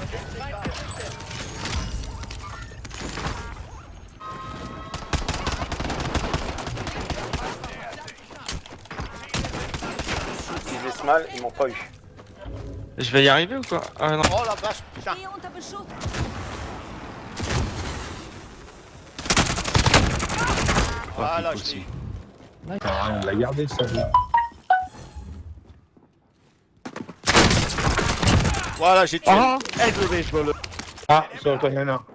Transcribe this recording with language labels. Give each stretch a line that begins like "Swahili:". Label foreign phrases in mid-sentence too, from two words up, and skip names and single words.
French: Ils faisaient mal, ils m'ont pas eu. Je vais y arriver ou quoi? Ah non. Oh la vache, putain.
German: Stehe unter Beschuss.
French: Voilà, je l'ai eu. Ah, on l'a gardé ça. Voilà, j'ai tué. Ah, je vois le. Ah, sur toi, il y en a un.